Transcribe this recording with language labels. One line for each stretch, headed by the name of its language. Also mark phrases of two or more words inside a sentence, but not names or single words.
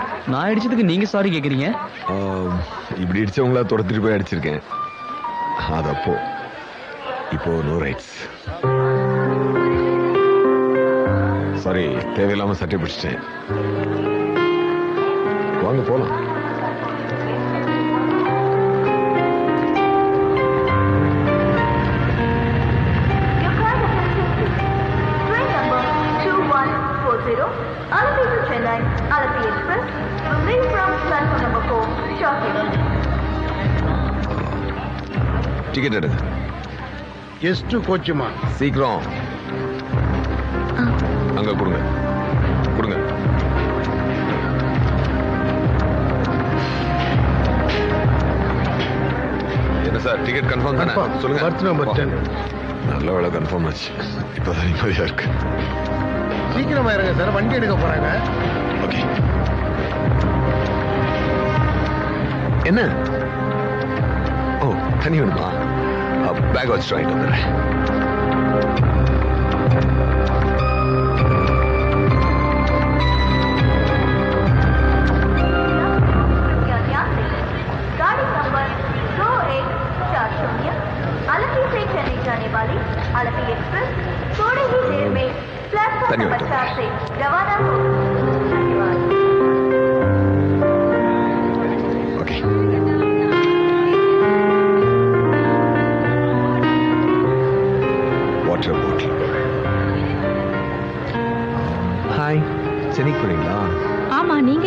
Tamil: நான் அடிச்சதுக்கு நீங்க சாரி கேக்குறீங்க? இப்படி அடிச்சவங்களா துரத்திட்டு போய் அடிச்சிருக்கேன். அது அப்போ. இப்போ
English: no rights.
Tamil: சாரி, தேவையில்லாம சட்டை பிடிச்சிட்டேன். வாங்க போலாம்.
English: Your kind attention please. Train number 2140, Alapi to Chennai, Alapi Express, will leave from platform number 4 shortly.
Tamil: டிக்கெட் எடுங்க. ಎಷ್ಟು கோச்சுமா? சீக்கிரம் அங்க கொடுங்க கொடுங்க. என்ன சார்,
English: ticket confirm
Tamil: தானே? சொல்லுங்க.
English: berth number
Tamil: 10. நல்ல வேலை கன்ஃபார்ம் ஆச்சு. இப்பதான் நிம்மதியா இருக்கு. சீக்கிரமா இருங்க சார், வண்டி எடுக்க போறாங்க. ஓகே. என்ன? ஓ, தண்ணி வேணுமா? பேக் வச்சு வாங்கிட்டு வந்துடுறேன்.
Hindi: गाड़ी नंबर 2140 अलपी से चेन्नई जाने वाली अलपी एक्सप्रेस थोड़ी ही देर में प्लेटफॉर्म नंबर 4 से रवाना होगी. धन्यवाद.
English: okay. water bottle.
Tamil: ஹாய், சென்னைக்கு போறீங்களா? ஆமா, நீங்க?